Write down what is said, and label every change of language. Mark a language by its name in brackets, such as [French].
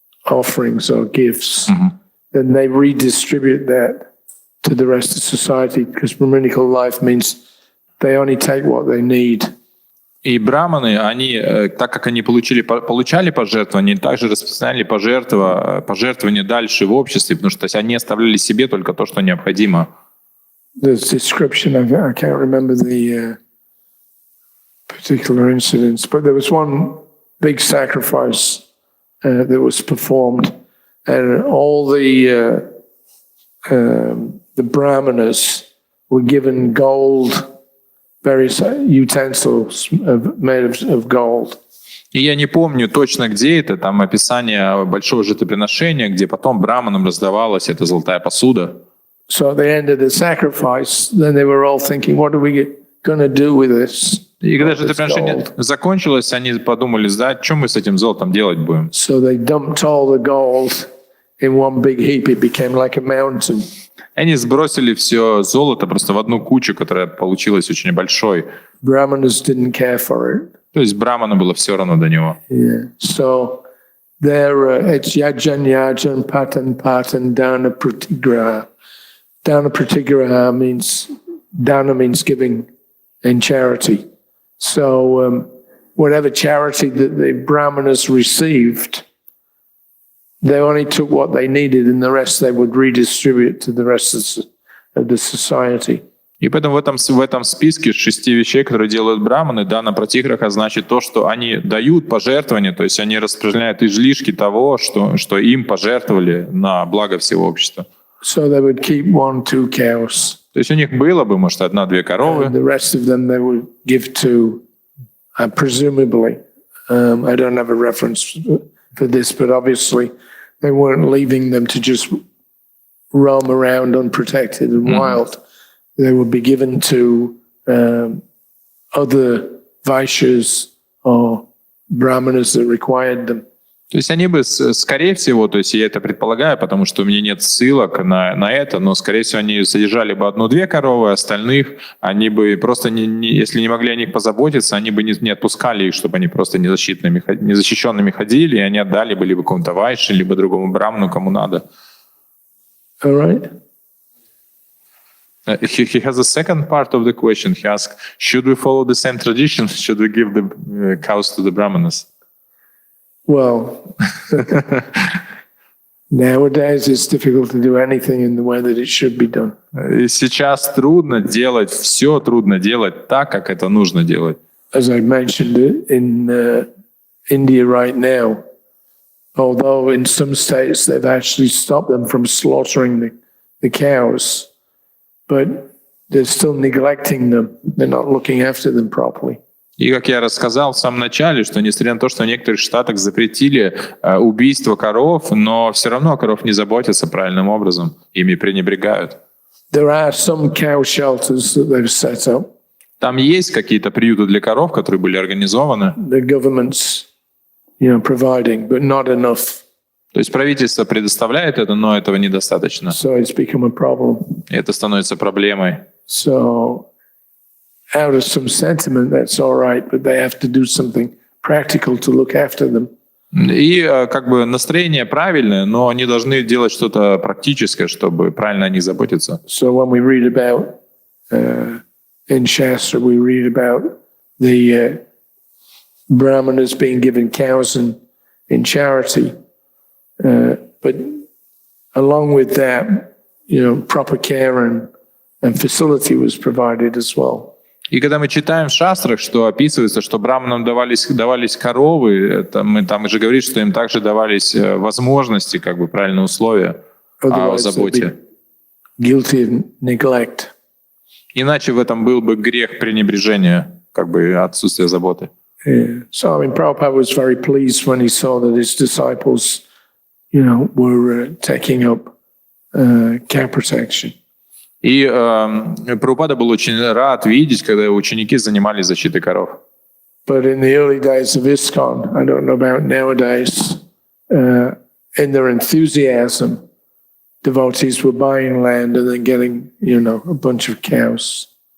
[English] offerings or gifts, then they redistribute that to the rest of society, because Brahminical life means they only take what they need. [Russian] И браманы, они, так как они получали пожертвования, они также распространяли пожертвования дальше в обществе, потому что они оставляли себе только то, что необходимо. [English] There's description, I can't remember the particular incidents, but there was one big sacrifice that was performed, and all the brahmanas were given gold, various utensils made of gold. [Russian] И я не помню точно, где это, там описание большого жертвоприношения, где потом браманам раздавалась эта золотая посуда. [English] So at the end of the sacrifice, then they were all thinking, what are we going to do with this? [Russian] И когда жертвоприношение закончилось, они подумали, да, что мы с этим золотом делать будем? [English] So they dumped all the gold in one big heap. It became like a mountain. [Russian] Они сбросили все золото просто в одну кучу, которая получилась очень большой. [English] Brahmanas didn't care for it. [Russian] То есть браману было все равно до него. [English] Yeah. So there, it's yajan, yajan, patan, patan, dana, pratigraha. Dana, pratigraha means, dana means giving in charity. So whatever charity that the brahmanas received, they only took what they needed, and the rest they would redistribute to the rest of the society. [Russian] И поэтому в этом списке 6 вещей, которые делают браманы, дана пратиграха значит то, что они дают пожертвования, то есть они распределяют излишки того, что им пожертвовали на благо всего общества. [English] So they would keep 1-2 cows. [Russian] То есть у них было бы, может, 1-2 коровы. [English] And the rest of them they would give to, presumably, I don't have a reference for this, but obviously they weren't leaving them to just roam around unprotected and wild. They would be given to other vaishyas or brahmanas that required them. [Russian] То есть они бы, скорее всего, то есть я это предполагаю, потому что у меня нет ссылок на это, но, скорее всего, они содержали бы 1-2 коровы, остальных они бы просто, если не могли о них позаботиться, они бы не отпускали их, чтобы они просто незащищенными ходили, и они отдали бы либо какому-то вайше, либо другому браману, кому надо. [English] All right. He has a second part of the question. He asked, should we follow the same tradition? Should we give the cows to the brahmanas? Well, nowadays it's difficult to do anything in the way that it should be done. [Russian] Сейчас трудно делать так, как это нужно делать. [English] As I mentioned, in India right now, although in some states they've actually stopped them from slaughtering the cows, but they're still neglecting them. They're not looking after them properly. [Russian] И как я рассказал в самом начале, что несмотря на то, что в некоторых штатах запретили убийство коров, но все равно о коров не заботятся правильным образом, ими пренебрегают. [English] There are some cow shelters that they've set up. [Russian] Там есть какие-то приюты для коров, которые были организованы. [English] The government's, providing, but not enough. [Russian] То есть правительство предоставляет это, но этого недостаточно. [English] So it's become a problem. [Russian] И это становится проблемой. [English] So out of some sentiment, that's all right, but they have to do something practical to look after them. [Russian] И как бы настроение правильное, но они должны делать что-то практическое, чтобы правильно о них заботиться. [English] So when we read about in Shastra, we read about the brahmanas being given cows in charity, but along with that, proper care and facility was provided as well. [Russian] И когда мы читаем в шастрах, что описывается, что браманам давались коровы, мы там же говорит, что им также давались возможности, как бы правильные условия о заботе. [English] Guilty of neglect. [Russian] Иначе в этом был бы грех пренебрежения, как бы отсутствие заботы. [English] Yeah. So Prabhupada was very pleased when he saw that his disciples, were taking up cow protection. [Russian] И Прабхупада был очень рад видеть, когда ученики занимались защитой коров. [English] But in the early days of ISKCON, I don't know about nowadays, in their enthusiasm, devotees were buying land and then getting, a bunch of cows.